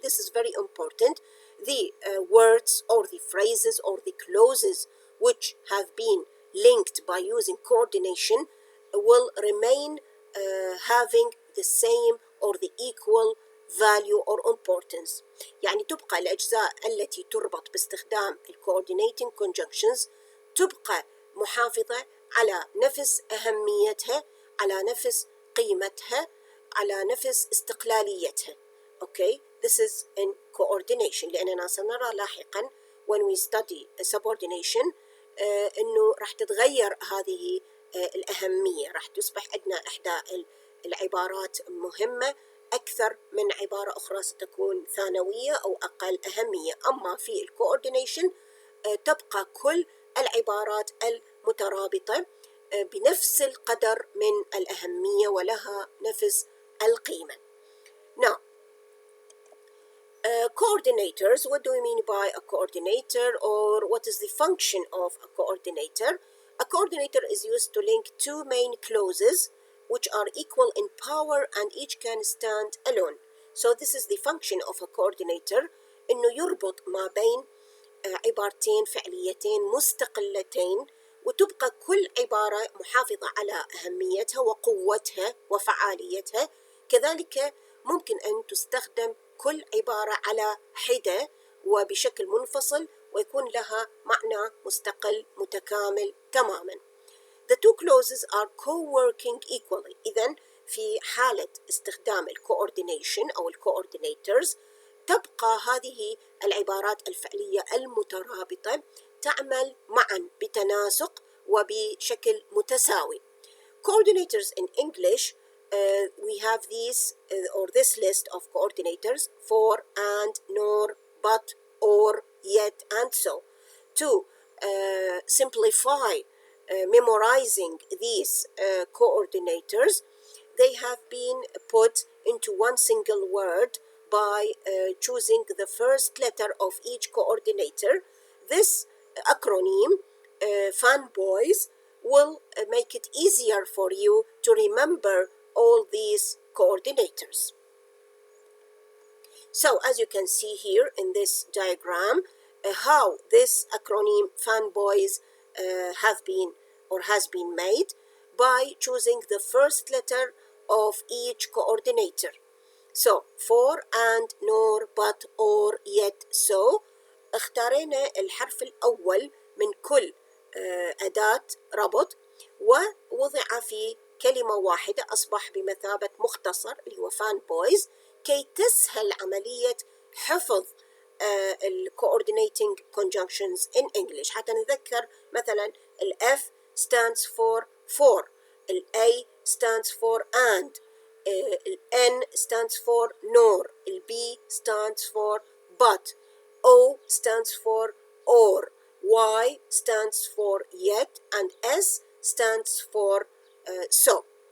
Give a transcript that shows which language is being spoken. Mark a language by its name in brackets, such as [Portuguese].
[English] This is very important. The words or the phrases or the clauses which have been linked by using coordination will remain having the same or the equal value or importance. [Arabic] يعني تبقى الأجزاء التي تربط باستخدام coordinating conjunctions تبقى محافظة على نفس أهميتها، على نفس قيمتها، على نفس استقلاليتها. [English] Okay, this is in coordination [Arabic] لأننا سنرى لاحقا [English] when we study subordination [Arabic] إنه راح تتغير هذه الأهمية، راح تصبح عندنا إحدى العبارات مهمة أكثر من عبارة أخرى ستكون ثانوية أو أقل أهمية. أما في الكوردينيشن تبقى كل العبارات المترابطة بنفس القدر من الأهمية ولها نفس القيمة. [English] Now, coordinators, what do we mean by a coordinator, or what is the function of a coordinator? A coordinator is used to link two main clauses which are equal in power and each can stand alone. So this is the function of a coordinator, [Arabic] إنه يربط ما بين عبارتين فعليتين مستقلتين وتبقى كل عبارة محافظة على أهميتها وقوتها وفعاليتها. كذلك ممكن أن تستخدم كل عبارة على حدة وبشكل منفصل ويكون لها معنى مستقل متكامل تماما. [English] The two clauses are co-working equally. [Arabic] إذن في حالة استخدام الكوردينيشن أو الكوردينيترز تبقى هذه العبارات الفعلية المترابطة تعمل معا بتناسق وبشكل متساوي. [English] Coordinators in English, we have these or this list of coordinators: for, and, nor, but, or, yet, and so. To simplify memorizing these coordinators, they have been put into one single word by choosing the first letter of each coordinator. This acronym, fanboys, will make it easier for you to remember all these coordinators. So as you can see here in this diagram, how this acronym fanboys have been or has been made by choosing the first letter of each coordinator. So for, and, nor, but, or, yet, so [Arabic] اختارينا الحرف الأول من كل أداة ربط ووضع في كلمة واحدة أصبح بمثابة مختصر اللي هو fanboys كي تسهل عملية حفظ ال [English] coordinating conjunctions in English. [Arabic] حتى نذكر مثلا [English] ال F stands for, ال A stands for and, ال N stands for nor, ال B stands for but, O stands for or, Y stands for yet, and S stands for so.